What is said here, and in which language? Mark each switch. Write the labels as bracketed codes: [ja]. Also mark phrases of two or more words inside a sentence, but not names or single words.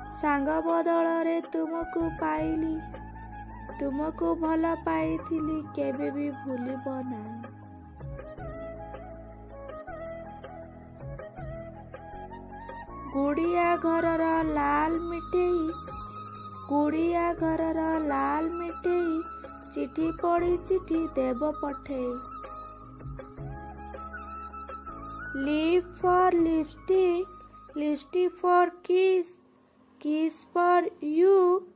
[or] ସାଙ୍ଗ ବଦଳରେ ତୁମକୁ ପାଇଲି, ତୁମକୁ ଭଲ ପାଇଥିଲି କେବେ ବି ଭୁଲିବ ନାହିଁ। ଗୁଡ଼ିଆ ଘରର ଲାଲ ମିଠେଇ, ଗୁଡ଼ିଆ ଘରର ଲାଲ ମିଠେଇ, ଚିଠି ପଡ଼ି ଚିଠି ଦେବ ପଠେଇ। [en] Lip for lipstick, lipstick for kiss, kiss for you,